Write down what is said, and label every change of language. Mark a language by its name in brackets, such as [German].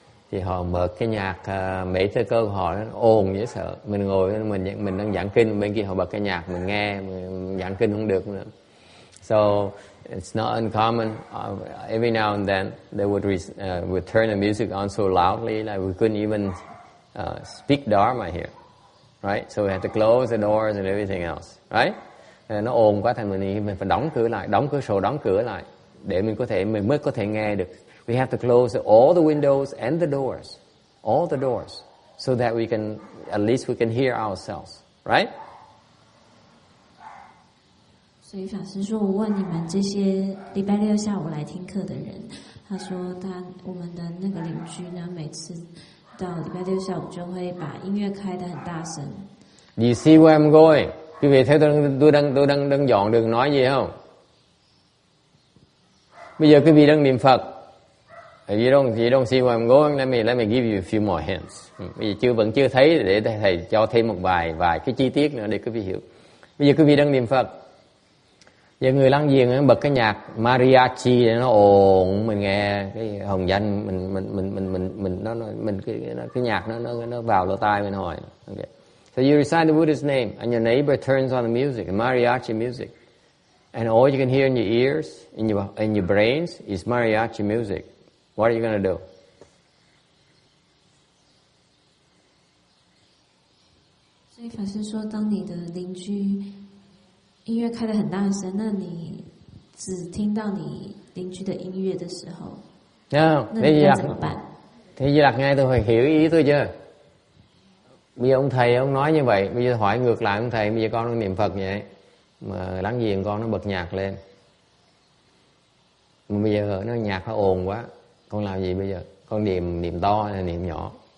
[Vietnamese] Thì họ mở cái nhạc mấy thơ cơ của họ nó ồn dễ sợ. Mình ngồi mình đang giảng kinh, bên kia họ bật cái nhạc mình nghe, mình giảng kinh không được nữa. [English] So it's not uncommon. Every now and then they would turn the music on so loudly like we couldn't even speak Dharma here, right? So we had to close the doors and everything else, right? [Vietnamese] Nó ồn quá thành mình phải đóng cửa lại, đóng cửa sổ, đóng cửa lại để mình mới có thể nghe được. [English] We have to close all the windows and the doors, all the doors, so that we can at least we can hear ourselves, right? [Chinese] 所以法师说，我问你们这些礼拜六下午来听课的人，他说我们的那个邻居呢，每次到礼拜六下午就会把音乐开得很大声。 [English] Do you see where I'm going? [Vietnamese] Quý vị thấy tôi đang dọn đường nói gì không? Bây giờ quý vị đang niệm Phật. [English] You don't see where I'm going. Let me give you a few more hints. [Vietnamese] Bây giờ vẫn chưa thấy, để thầy cho thêm một vài cái chi tiết nữa để quý vị hiểu. Bây giờ quý vị đang niệm Phật. Giờ người láng giềng bật cái nhạc mariachi để nó ồn, mình nghe cái hồng danh, cái nhạc nó vào lỗ tai mình hỏi. [English] Okay. So you recite the Buddha's name, and your neighbor turns on the music, the mariachi music, and all you can hear in your ears, in your brains, is mariachi music. What are you going to do? [Chinese] 所以法师说，当你的邻居音乐开得很大声，那你只听到你邻居的音乐的时候，那你要怎么办？ [Vietnamese] Thì Di Lặc nghe tôi phải hiểu ý tôi chưa? Bây giờ ông thầy ông nói như vậy, bây giờ hỏi ngược lại ông thầy, bây giờ con đang niệm Phật vậy, mà láng giềng con nó bật nhạc lên, mà bây giờ nó nhạc nó ồn quá, con làm gì bây giờ? Con niệm to hay là niệm nhỏ?